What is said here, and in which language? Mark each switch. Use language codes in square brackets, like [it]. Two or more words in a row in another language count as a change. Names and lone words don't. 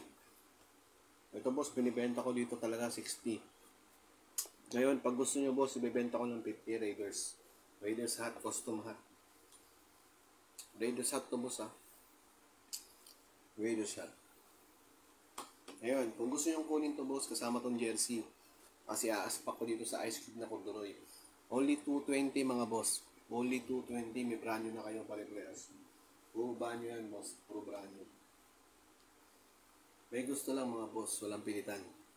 [tl] Ito boss, binibenta ko dito talaga 60. Ngayon, pag gusto nyo boss, ibibenta ko ng 50 Raiders. [en] Raiders hat, custom hat. Raiders hat to boss ha. Raiders hat. [tl] Ngayon, kung gusto nyo kunin to boss, kasama tong jersey. Kasi aaspak ko dito sa Ice Cube na corduroy. [en] Only 220 mga boss. [tl] Only 220, may [en] brand new [tl] na kayo pare-prehas. Puro [en] brand new [tl] yan boss, puro [en] brand new. [tl] May gusto lang mga boss, walang pilitan.